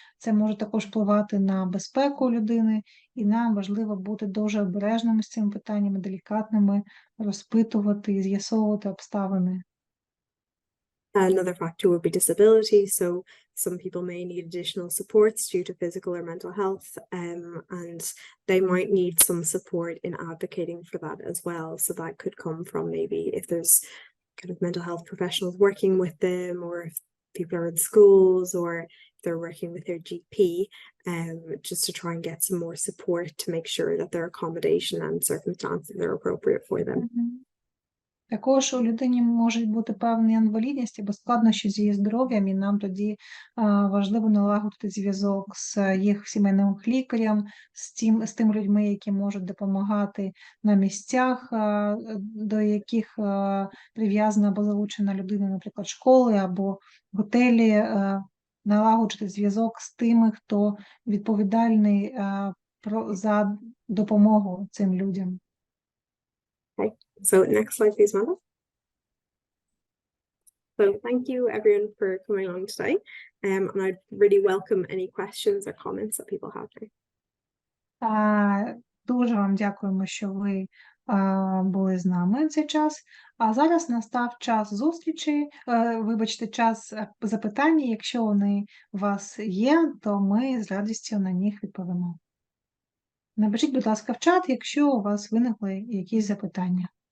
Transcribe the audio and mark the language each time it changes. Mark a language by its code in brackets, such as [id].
[uk] Це може також впливати на безпеку людини, і нам важливо бути дуже обережними з цими питаннями, делікатними, розпитувати і з'ясовувати обставини. [en] Another factor would be disability. So some people may need additional supports due to physical or mental health, and they might need some support in advocating for that as well. So that could come from maybe if there's kind of mental health professionals working with them, or if people are in schools, or if they're working with their GP, just to try and get some more support to make sure that their accommodation and circumstances are appropriate for them. [uk] Також у людині можуть бути певні інвалідності або складнощі з її здоров'ям, і нам тоді важливо налагодити зв'язок з їх сімейним лікарем, з тими людьми, які можуть допомагати на місцях, до яких прив'язана або залучена людина, наприклад, школи або готелі, налагоджувати зв'язок з тими, хто відповідальний за допомогу цим людям. [en] Okay, so next slide, please, Mona. So thank you everyone for coming along today, and I'd really welcome any questions or comments that people have now. [uk] Дуже вам дякуємо, що ви були з нами цей час. А зараз настав час зустрічі, час запитань. Якщо вони у вас є, то ми з радістю на них відповімо. Напишіть, будь ласка, в чат, якщо у вас виникли якісь запитання.